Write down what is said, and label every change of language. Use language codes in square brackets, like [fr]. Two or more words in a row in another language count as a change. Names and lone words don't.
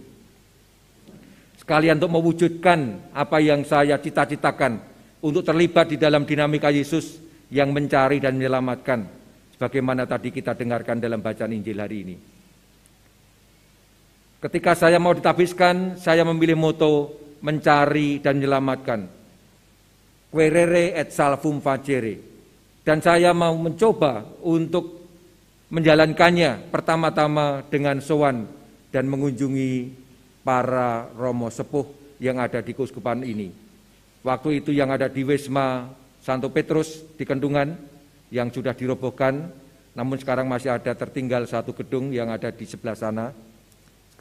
[id] Sekalian untuk mewujudkan apa yang saya cita-citakan untuk terlibat di dalam dinamika Yesus yang mencari dan menyelamatkan, sebagaimana tadi kita dengarkan dalam bacaan Injil hari ini. Ketika saya mau ditabiskan, saya memilih moto mencari dan menyelamatkan, [la] quaerere et salvum facere, [id] dan saya mau mencoba untuk menjalankannya pertama-tama dengan sowan dan mengunjungi para [jv] romo sepuh [id] yang ada di keuskupan ini. Waktu itu yang ada di Wisma Santo Petrus di Kentungan yang sudah dirobohkan, namun sekarang masih ada tertinggal satu gedung yang ada di sebelah sana.